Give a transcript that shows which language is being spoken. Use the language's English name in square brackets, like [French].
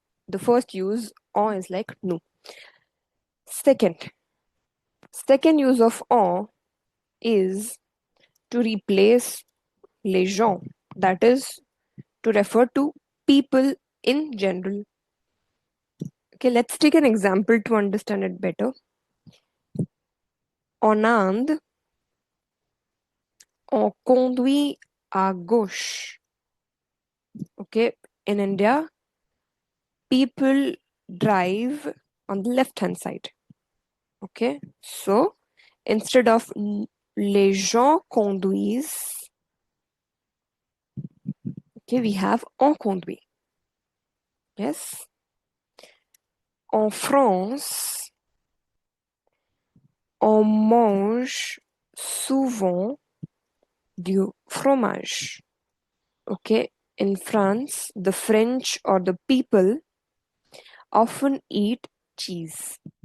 [English] The first use, on is like nous. Second use of on is to replace les gens, that is to refer to people in general. Okay, let's take an example to understand it better. [French] En Inde, on conduit à gauche. [English] Okay, in India, people drive on the left hand side. Okay, so instead of [French] les gens conduisent, [English] okay, we have [French] on conduit. [English] Yes. [French] En France, on mange souvent du fromage. [English] Okay, in France, the French or the people often eat cheese.